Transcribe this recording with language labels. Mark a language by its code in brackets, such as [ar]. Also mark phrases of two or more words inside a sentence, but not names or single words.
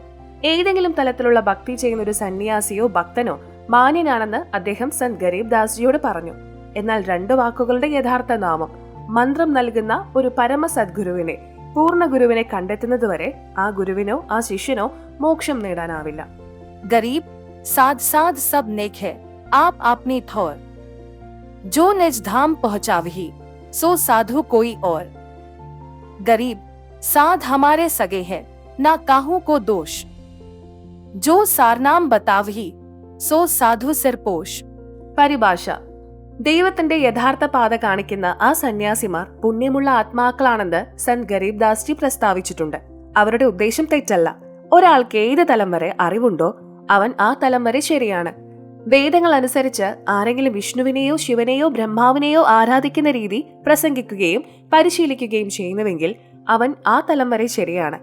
[ml] ഏതെങ്കിലും തലത്തിലുള്ള ഭക്തി ചെയ്യുന്ന ഒരു സന്യാസിയോ ഭക്തനോ മാന്യനാണെന്ന് അദ്ദേഹം സന്ത് ഗരീബ് ദാസ് ജിയോട് പറഞ്ഞു. എന്നാൽ 2 വാക്കുകളുടെ യഥാർത്ഥ നാമം. മന്ത്രം നൽകുന്ന ഒരു പരമ സദ്ഗുരുവിനെ, പൂർണ്ണ ഗുരുവിനെ കണ്ടെത്തുന്നതുവരെ ആ ഗുരുവിനോ ആ ശിഷ്യനോ മോക്ഷം നേടാനാവില്ല. [hi] गरीब साध साध सब नेक है आप आपनी थोर जो निज धाम पहुंचावही सो साधु कोई और. गरीब साध हमारे सगे है ना काहू को दोष जो सारनाम बतावही सो साधु सिरपोष. [ml] പരിഭാഷ: ദൈവത്തിന്റെ യഥാർത്ഥ പാത കാണിക്കുന്ന ആ സന്യാസിമാർ പുണ്യമുള്ള ആത്മാക്കളാണെന്ന് സന്ത് ഗരീബ് ദാസ് ജി പ്രസ്താവിച്ചിട്ടുണ്ട്. അവരുടെ ഉദ്ദേശം തെറ്റല്ല. ഒരാൾക്ക് ഏത് തലം വരെ അറിവുണ്ടോ അവൻ ആ തലം വരെ ശരിയാണ്. വേദങ്ങൾ അനുസരിച്ച് ആരെങ്കിലും വിഷ്ണുവിനെയോ ശിവനെയോ ബ്രഹ്മാവിനെയോ ആരാധിക്കുന്ന രീതി പ്രസംഗിക്കുകയും പരിശീലിക്കുകയും ചെയ്യുന്നുവെങ്കിൽ അവൻ ആ തലം വരെ ശരിയാണ്.